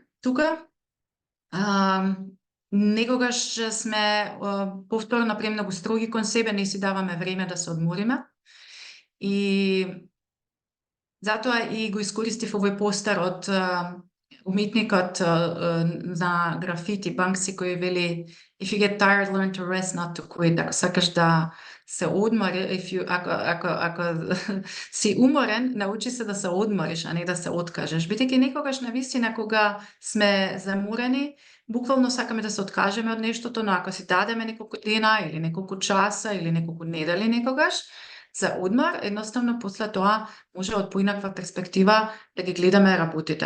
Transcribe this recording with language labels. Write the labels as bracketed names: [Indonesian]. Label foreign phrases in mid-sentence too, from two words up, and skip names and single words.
[Macedonian] Тука некогаш сме повторно премногу строги кон себе, не си даваме време да се одмориме. И затоа и го искористив овој постер од уметникот на графити Банкси, кој вели [English] if you get tired, learn to rest, not to quit. [Macedonian] Ако сакаш да се одмори, ако си уморен, научи се да се одмориш, а не да се откажеш. Бидејќи некогаш навистина кога сме заморени, буквално сакаме да се откажеме од нештото, но ако си дадеме неколку дена или неколку часа или неколку недели некогаш за одмор, едноставно после тоа може од поинаква перспектива да ги гледаме работите.